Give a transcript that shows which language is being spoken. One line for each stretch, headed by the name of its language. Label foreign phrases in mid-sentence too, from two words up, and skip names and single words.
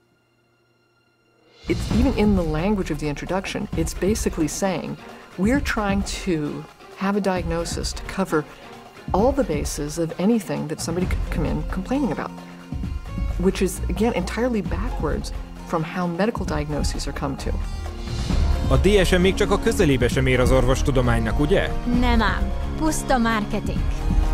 English: It's even in the language of the introduction, it's basically saying we're trying to have a diagnosis to cover all the bases of anything that somebody could come in complaining about, which is, again, entirely backwards from how medical diagnoses are come to.
Hungarian: A DSM még csak a közelébe sem ér az orvostudománynak, ugye? Nem ám, puszta marketing.